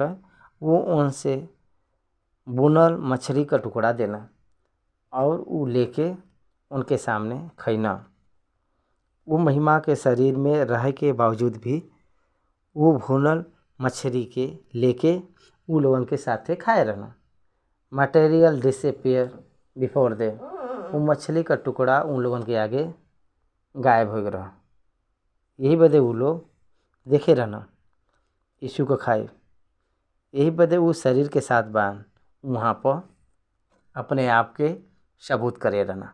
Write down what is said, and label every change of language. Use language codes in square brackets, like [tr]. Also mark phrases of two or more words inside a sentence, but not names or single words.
[bho] वो उनसे बुनल मछली का टुकड़ा देना और वो लेके उनके सामने खैना। वो महिमा के शरीर में रह के बावजूद भी वो भुनल मछली के लेके वो लोगन के साथे खाए रहना। [en] material disappear before they, [bho] वो मछली का टुकड़ा उन लोगन के आगे गायब हो गया। यही बदे वो लोग देखे रहना यीशु को खाए। यही बदे वो शरीर के साथ बान वहाँ पर अपने आप के सबूत करे रहना।